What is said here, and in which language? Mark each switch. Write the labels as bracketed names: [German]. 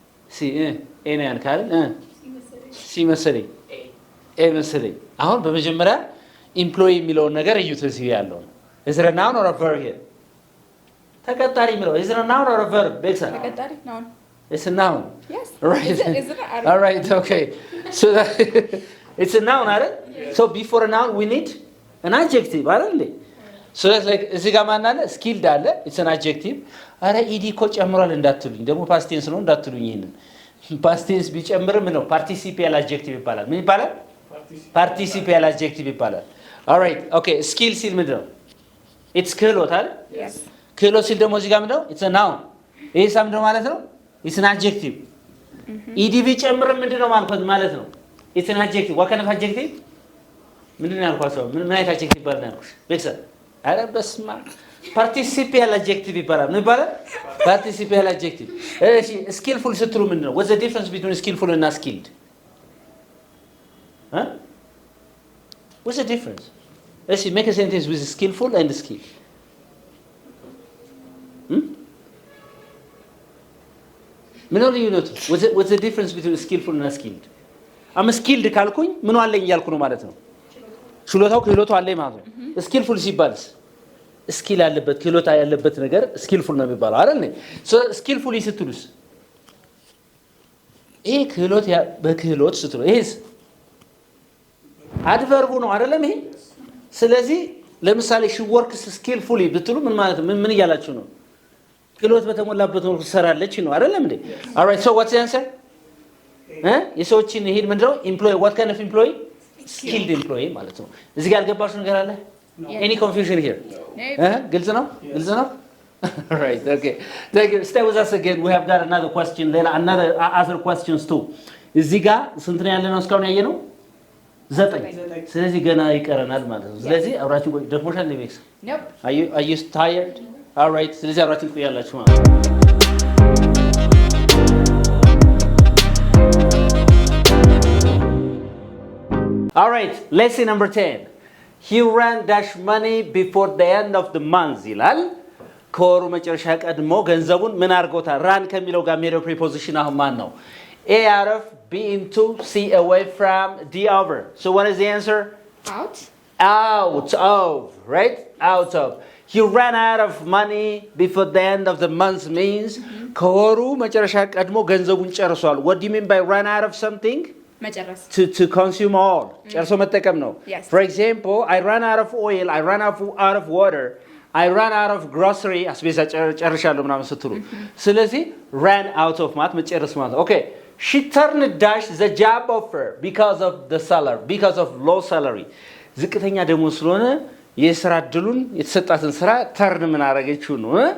[Amharic] ሲ ኤ ነው ያልካል። ሲ መሰለኝ። ኤ መሰለኝ። አሁን በመጀመሪያ ኢምፕሎይ የሚለውን ነገር እዩት። እዚህ ያለው [English] is it a noun or a verb here? [Amharic] ተቀጣሪ የሚለው [English] is it a noun or a verb? ቤክሳ [Amharic] ተቀጣሪ ናውን [English] it's a noun. yes Right. is it All right, okay. So that it's a noun, አይደል? So before a noun we need an adjective, [Amharic] አይደል እንዴ? [English] So that's like [Amharic] እዚህ ጋር ማን አለ? skilled አለ. [English] It's an adjective. [Amharic] አረ ኢዲ እኮ ጨምሯል እንዳትሉኝ። ደግሞ ፓስት ቴንስ ነው እንዳትሉኝ። ይሄንን ፓስት ቴንስ ቢጨምርም ነው ፓርቲሲፒያል አድጀክቲቭ ይባላል። ምን ይባላል? ፓርቲሲፒያል አድጀክቲቭ ይባላል። ኦልራይት ኦኬ። ስኪል ሲል ምንድን ነው? ኢትስ ክህሎት አይደል? ክህሎት ሲል ደግሞ እዚህ ጋር ምንድን ነው? [English] ኢትስ አ ናውን። [Amharic] ይሄ ሳ ምንድን ነው ማለት ነው? [English] ኢትስ አን አድጀክቲቭ። [Amharic] ኢዲ ቢጨምርም ምንድን ነው ማለት ነው? [English] ኢትስ አን አድጀክቲቭ። ዋት ካይንድ ኦፍ አድጀክቲቭ? [Amharic] ምንድን ነው ያልኳቸው? ምን አይነት አድጀክቲቭ ይባላል ያልኩሽ? ቤተሰብ አረ በስመ አብ ፓርቲሲፒያል አድጀክቲቭ ይባላል። ምን ይባላል? ፓርቲሲፒያል አድጀክቲቭ። እሺ ስኪልፉል ስትሉ ምንድን ነው? [English] what's the difference between skillful and skilled? what's the difference? እሺ make a sentence with skillful and skilled. [Amharic] ምን ነው ልዩነቱ? [English] what's the difference between skillful and skilled? I'm skilled [Amharic] ካልኩኝ ምን አለኝ እያልኩ ነው ማለት ነው። ክህሎቱ አለኝ ማለት ነው። ስኪልፉል ሲባልስ ስኪል ያለበት ክህሎት ያለበት ነገር ስኪልፉል ነው የሚባለው አይደል? ሶ ስኪልፉል ስትሉስ ይሄ ክህሎት በክህሎት ስትሉ ይሄስ አድቨርቡ ነው አይደለም? ይሄ ስለዚህ ለምሳሌ [English] she works skillfully [Amharic] ብትሉ ምን ማለት ነው? ምን እያላችሁ ነው? ክህሎት በተሞላበት መልኩ ትሰራለች ነው አይደለም እንዴ? [English] alright so what's the answer? [Amharic] የሰዎችን ይሄን ምንድነው? [English] employee what kind of employee? [Amharic] skilled employee ማለት ነው። እዚህ ጋር ያልገባችሁ ነገር አለ? [English] Any confusion here? [Amharic] ግልጽ ነው? ግልጽ ነው? [English] Right, okay. Thank you. Stay with us again. We have got another question. Another other questions too. [Amharic] እዚህ ጋር ስንት ነው ያለነው እስካሁን ያየነው? 9. ስለዚህ ገና ይቀረናል ማለት ነው። ስለዚህ አብራችሁ ደክሞሻል ለቤክስ? [English] nope Are you tired? All right. [Amharic] ስለዚህ አብራችሁ ትቆያላችሁ ማለት ነው። [English] All right, lesson number 10. He ran dash money before the end of the month [Amharic] ይላል። ከወሩ መጨረሻ ቀድሞ ገንዘቡን ምን አድርጎታል? ራን ከሚለው ጋር የሚሄደው preposition አሁን ማን ነው? [English] A out of, B into, C away from, D over. So what is the answer? out Out of, right? Out of. He ran out of money before the end of the month means [Amharic] ከወሩ መጨረሻ ቀድሞ ገንዘቡን ጨርሷል. [English] What do you mean by run out of something? [Amharic] መጨረስ [English] To consume all. [Amharic] ጨርሶ መጠቀም ነው. [English] Yes. For example, I ran out of oil, I ran out of water, I ran out of grocery. [Amharic] አስቤዛ ጨርሻለሁ ምናምን ስትሉ ስለዚህ ran out of ማለት መጨረስ ማለት ነው. [English] Okay. She turned dash the job offer because of the salary, because of low salary. [Amharic] ዝቅተኛ ደሞዝ ስለሆነ የስራ እድሉን የተሰጣትን ስራ ተርን ምን አደረገችው ነው?